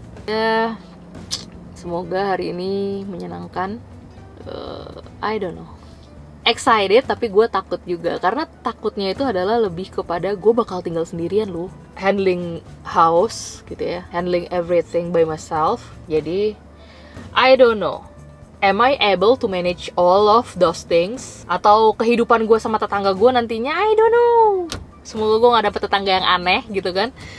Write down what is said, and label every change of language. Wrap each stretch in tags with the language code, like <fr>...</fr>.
<id>Ya, semoga hari ini menyenangkan.</id> <en>I don't know.</en> <id>Excited tapi gue takut juga. Karena takutnya itu adalah lebih kepada gue bakal tinggal sendirian loh.</id> <en>Handling house gitu ya. Handling everything by myself.</en> <id>Jadi</id> <en>I don't know. Am I able to manage all of those things?</en> <id>Atau kehidupan gue sama tetangga gue nantinya?</id> <en>I don't know.</en> <id>Semoga gue gak dapet tetangga yang aneh gitu kan.</id>